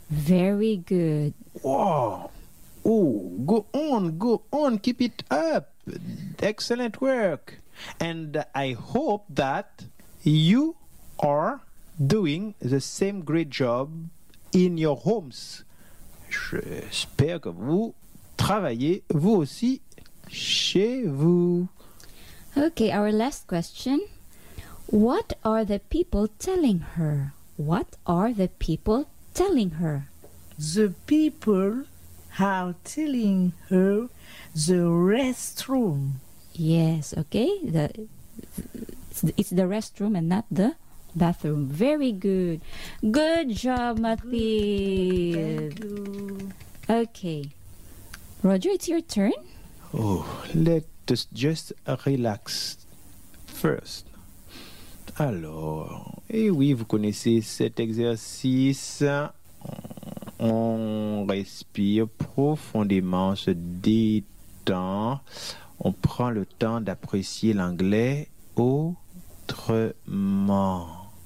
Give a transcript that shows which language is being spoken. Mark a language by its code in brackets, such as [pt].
[en] Very good. Wow. Oh, go on, go on. Keep it up. Excellent work. And I hope that you are doing the same great job in your homes. [fr] J'espère que vous travaillez vous aussi chez vous. [en] Okay, our last question. What are the people telling her? What are the people telling her? The people are telling her the restroom. Yes, okay. It's the restroom and not the bathroom. Very good. Good job, Mathilde. Thank you. Okay. Roger, it's your turn. Oh, let us just relax first. [fr] Alors, et oui, vous connaissez cet exercice. On respire profondément, on se détend. On prend le temps d'apprécier l'anglais autrement.